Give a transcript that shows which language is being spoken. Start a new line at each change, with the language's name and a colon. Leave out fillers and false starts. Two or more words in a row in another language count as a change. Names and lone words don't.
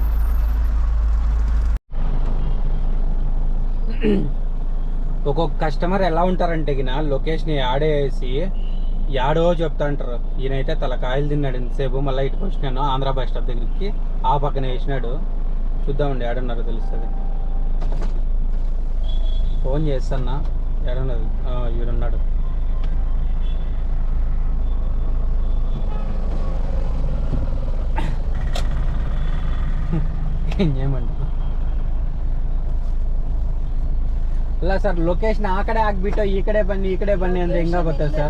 Telugu: ఒక్కొక్క కస్టమర్ ఎలా ఉంటారంటే గిన లొకేషన్ ఆడేసి యాడో చెప్తా అంటారు. ఈయనైతే తలకాయలు తిన్నాడు ఇంతసేపు, మళ్ళీ ఇటుకు వచ్చినాను ఆంధ్ర బస్ స్టాప్ దగ్గరికి, ఆ పక్కన వేసినాడు. చూద్దామండి ఏడున్నారో తెలుస్తుంది. ఫోన్ చేస్తానా ఏడున్నది, ఈడున్నాడు.
Kannada: ಏನ್ చేయమంట ಇಲ್ಲ ಸರ್ ಲೊಕೇಶನ್ ಆ ಕಡೆ ಆಗ್ಬಿಟ್ಟು ಈ ಕಡೆ ಬನ್ನಿ ಅಂದ್ರೆ ಹೆಂಗ ಗೊತ್ತಾ ಸರ್